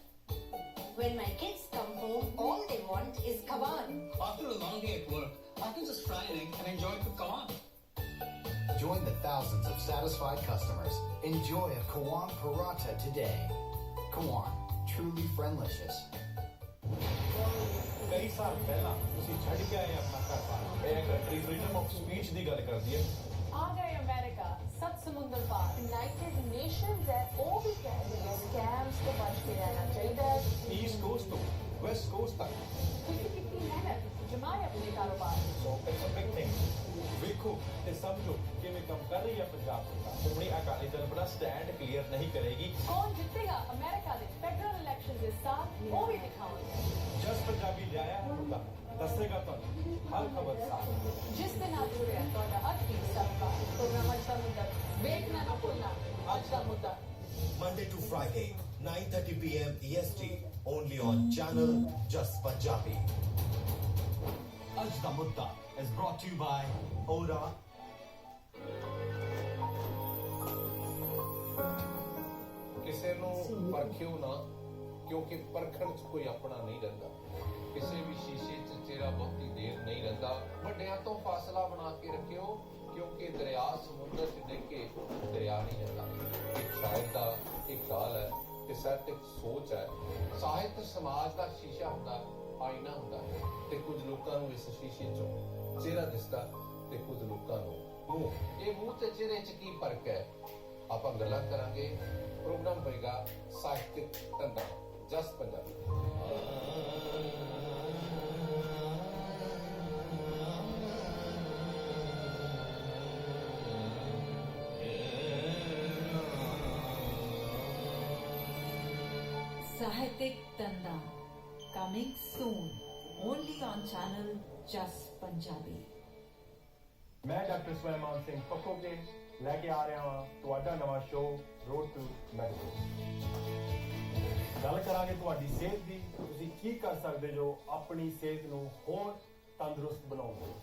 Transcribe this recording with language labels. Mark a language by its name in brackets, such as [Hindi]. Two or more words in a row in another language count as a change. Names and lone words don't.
[English] When my kids come home, all they want is Kawan. After a long day at work, I can just fry an egg and enjoy it with Kawan. Join the thousands of satisfied customers. Enjoy a Kawan Paratha today. Kawan, truly friendlicious. [Punjabi] ਕਈ ਸਾਲ ਪਹਿਲਾਂ ਤੁਸੀਂ ਛੱਡ ਕੇ ਆਏ ਆਪਣਾ ਘਰ-ਬਾਰ ਇਹ ਕੰਟਰੀ [English] freedom of speech [Punjabi] ਦੀ ਗੱਲ ਕਰਦੀ ਹੈ ਆ ਗਏ ਅਮਰੀਕਾ ਸਭ ਸਮੁੰਦਰ ਪਾਰ ਯੂਨਾਈਟਿਡ ਨੇਸ਼ਨਸ ਹੈ ਉਹ ਵੀ ਕਹਿੰਦੇ ਨੇ ਸਕੈਮਸ ਤੋਂ ਬਚ ਕੇ ਰਹਿਣਾ ਚਾਹੀਦਾ ਹੈ ਈਸਟ ਕੋਸਟ ਤੋਂ ਦੇ ਕਾਰੋਬਾਰ। [English] So it's a big thing. [Punjabi] ਵੇਖੋ ਤੇ ਸਮਝੋ ਕਿਵੇਂ ਕੰਮ ਕਰ ਰਹੀ ਹੈ ਪੰਜਾਬ ਸਰਕਾਰ। ਸ਼੍ਰੋਮਣੀ ਅਕਾਲੀ ਦਲ ਬੜਾ [English] stand clear [Punjabi] ਨਹੀਂ ਕਰੇਗੀ। ਕੌਣ ਜਿੱਤੇਗਾ ਅਮਰੀਕਾ ਦੇ [English] federal election [Punjabi] ਦੇ ਸਾਥ ਉਹ ਵੀ ਦਿਖਾਵਾਂਗੇ। ਜਸ ਪੰਜਾਬੀ ਲਿਆਇਆ ਹੈ ਮੁੱਦਾ ਦੱਸੇਗਾ ਤੁਹਾਨੂੰ ਹਰ ਖਬਰ ਸਾਫ਼। ਜਿਸ ਦੇ ਨਾਲ ਜੁੜਿਆ ਤੁਹਾਡਾ ਅੱਜ ਵੀ ਸਬਕਾ ਪ੍ਰੋਗਰਾਮ ਅੱਜ ਦਾ ਮੁੱਦਾ ਵੇਖਣਾ ਨਾ ਭੁੱਲਣਾ ਅੱਜ ਦਾ ਮੁੱਦਾ [English] Monday to Friday 9:30 p.m. EST only on channel Just Punjabi. [Punjabi] ਅੱਜ ਦਾ ਮੁੱਦਾ [English] is brought to you by Ora [Punjabi] ਕਿਸੇ ਨੂੰ ਪਰਖਿਓ ਨਾ ਕਿਉਂਕਿ ਪਰਖਣ 'ਚ ਕੋਈ ਆਪਣਾ ਨਹੀਂ ਰਹਿੰਦਾ ਕਿਸੇ ਵੀ ਸ਼ੀਸ਼ੇ 'ਚ ਚਿਹਰਾ ਬਹੁਤੀ ਦੇਰ ਨਹੀਂ ਰਹਿੰਦਾ ਵੱਡਿਆਂ ਤੋਂ ਫਾਸਲਾ ਬਣਾ ਕੇ ਰੱਖਿਓ ਕਿਉਂਕਿ ਦਰਿਆ ਸਮੁੰਦਰ 'ਚ ਡਿੱਗ ਕੇ ਦਰਿਆ ਨਹੀਂ ਜਾਂਦਾ ਇੱਕ ਸਾਹਿਤ ਦਾ ਇੱਕ ਕਾਲ ਹੈ ਤੇ ਸਾਹਿਤ ਇੱਕ ਸੋਚ ਹੈ ਸਾਹਿਤ ਸਮਾਜ ਦਾ ਸ਼ੀਸ਼ਾ ਹੁੰਦਾ ਆਇਨਾ ਹੁੰਦਾ ਹੈ ਤੇ ਕੁਝ ਲੋਕਾਂ ਨੂੰ ਇਸ ਸ਼ੀਸ਼ੇ 'ਚੋਂ ਚਿਹਰਾ ਦਿਸਦਾ ਤੇ ਕੁਝ ਲੋਕਾਂ ਨੂੰ ਮੂੰਹ ਇਹ ਮੂੰਹ ਤੇ ਚਿਹਰੇ 'ਚ ਕੀ ਫਰਕ ਹੈ ਆਪਾਂ ਗੱਲਾਂ ਕਰਾਂਗੇ ਪ੍ਰੋਗਰਾਮ ਹੋਏਗਾ ਸਾਹਿਤਿਕ ਧੰਦਾ ਜਸ ਪੰਜਾਬੀ [English] Sahitik Tanda, coming soon, only on channel Just Punjabi. [Punjabi] ਮੈਂ ਡਾਕਟਰ ਸੁਲੇਮਾਨ ਸਿੰਘ ਪੱਖੋਕੇ ਲੈ ਕੇ ਆ ਰਿਹਾ ਹਾਂ ਤੁਹਾਡਾ ਨਵਾਂ ਸ਼ੋਅ ਰੋਡ ਟੂ ਮੈਡੀਕਲ। ਗੱਲ ਕਰਾਂਗੇ ਤੁਹਾਡੀ ਸਿਹਤ ਦੀ। ਤੁਸੀਂ ਕੀ ਕਰ ਸਕਦੇ ਜੋ ਆਪਣੀ ਸਿਹਤ ਨੂੰ ਹੋਰ ਤੰਦਰੁਸਤ ਬਣਾਉਣ ਲਈ।